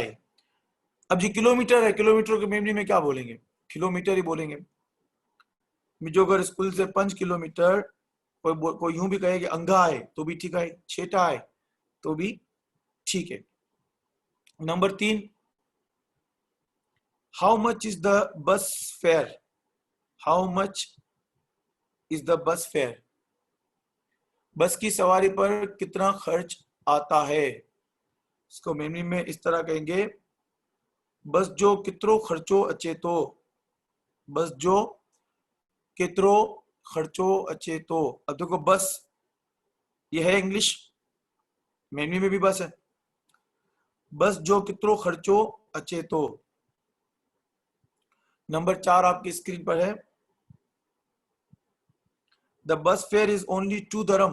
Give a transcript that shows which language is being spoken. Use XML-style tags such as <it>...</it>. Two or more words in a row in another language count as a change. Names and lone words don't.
<hi>अब ये किलोमीटर है, किलोमीटर के मेमनी में क्या बोलेंगे, किलोमीटर ही बोलेंगे।</hi> <mby>मिजो घर</mby> <hi>स्कूल से 5 किलोमीटर, कोई यूं भी कहे कि अंगा है तो भी ठीक है, छेटा है तो भी ठीक है। नंबर 3,</hi> <en>How much is the bus fare. How much is the bus fare.</en> <hi>बस की सवारी पर कितना खर्च आता है? इसको मेमरी में इस तरह कहेंगे,</hi> <mby>बस जो कितरो खर्चो अचे तो। बस जो कितरो खर्चो अचे तो।</mby> <hi>अब देखो बस ये है इंग्लिश, मेमरी में भी बस है।</hi> <mby>बस जो कितरो खर्चो अचे तो।</mby> <hi>नंबर 4 आपकी स्क्रीन पर है।</hi> <en>The bus fare is only 2 dirham.</en>